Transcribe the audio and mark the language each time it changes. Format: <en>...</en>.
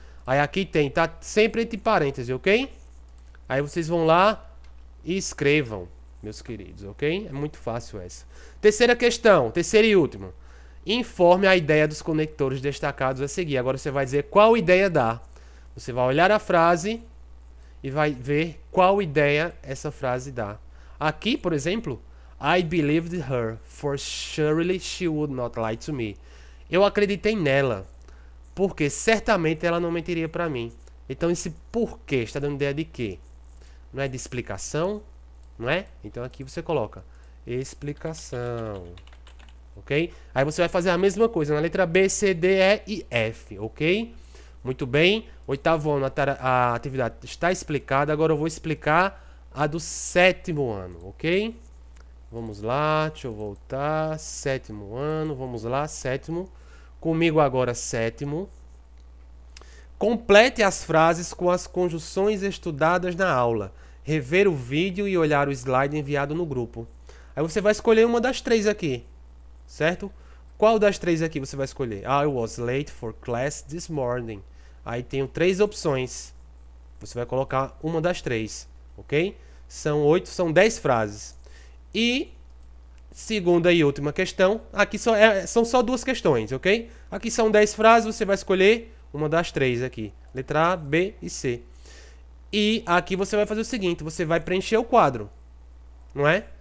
<pt>Aí aqui tem, tá sempre entre parênteses, ok? Aí vocês vão lá e escrevam, meus queridos, ok? É muito fácil essa. Terceira questão, terceira e última. Informe a ideia dos conectores destacados a seguir. Agora você vai dizer qual ideia dá. Você vai olhar a frase e vai ver qual ideia essa frase dá. Aqui, por exemplo,</pt> <en>I believed her, for surely she would not lie to me.</en> <pt>Eu acreditei nela, porque certamente ela não mentiria para mim. Então esse porquê está dando ideia de quê? Não é de explicação, não é? Então aqui você coloca explicação, ok? Aí você vai fazer a mesma coisa na letra B, C, D, E e F, ok? Muito bem, 8º ano a atividade está explicada, agora eu vou explicar a do 7º ano, ok? Vamos lá, deixa eu voltar, 7º ano, vamos lá, 7º. Comigo agora, 7º. Complete as frases com as conjunções estudadas na aula. Rever o vídeo e olhar o slide enviado no grupo. Aí você vai escolher uma das três aqui, certo? Qual das três aqui você vai escolher?</pt> <en>I was late for class this morning.</en> <pt>Aí tem 3 opções. Você vai colocar uma das 3, ok? São 10 frases. E segunda e última questão. Aqui são só 2 questões, ok? Aqui são 10 frases, você vai escolher uma das 3 aqui. Letra A, B e C. E aqui você vai fazer o seguinte, você vai preencher o quadro, não é?</pt>